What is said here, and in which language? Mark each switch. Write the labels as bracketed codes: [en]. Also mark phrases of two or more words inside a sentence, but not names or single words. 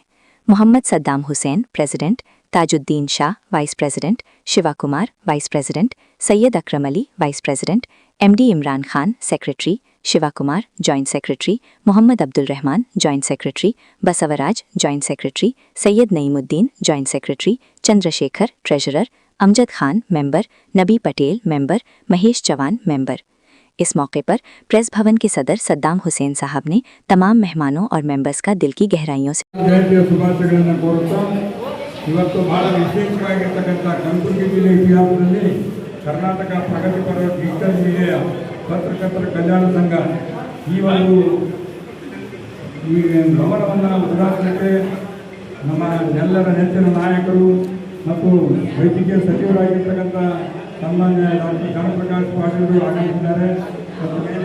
[en] मोहम्मद सद्दाम हुसैन प्रेसिडेंट, ताजुद्दीन शाह vice president, शिवा कुमार vice president, सैयद अकरम अली vice president, एमडी इमरान खान सेक्रेटरी, शिवा कुमार joint secretary, मोहम्मद अब्दुल रहमान joint secretary, बसवराज joint secretary, सैयद नईमुद्दीन joint secretary, चंद्रशेखर ट्रेजरर, अमजद खान मेंबर, नबी पटेल मेंबर, महेश चौहान मेंबर। [hi] इस मौके पर प्रेस भवन के सदर सद्दाम हुसैन साहब ने तमाम मेहमानों और मेंबर्स का दिल की गहराइयों से [kn] ಕರ್ನಾಟಕ ಪ್ರಗತಿಪರ [en] digital media [kn] ಪತ್ರಕರ್ತರ ಕಲ್ಯಾಣ ಸಂಘ ಈ ಒಂದು ಭವನವನ್ನು ಉದ್ಘಾಟನೆಗೆ ನಮ್ಮ ಎಲ್ಲರ ನೆಚ್ಚಿನ ನಾಯಕರು ಮತ್ತು ವೈದ್ಯಕೀಯ ಸಚಿವರಾಗಿರ್ತಕ್ಕಂಥ ಸನ್ಮಾನ್ಯ ಡಾಕ್ಟರ್ ಶರಣ ಪ್ರಕಾಶ್ ಪಾಟೀಲ್ ಆಗಮಿಸಿದ್ದಾರೆ ಮತ್ತು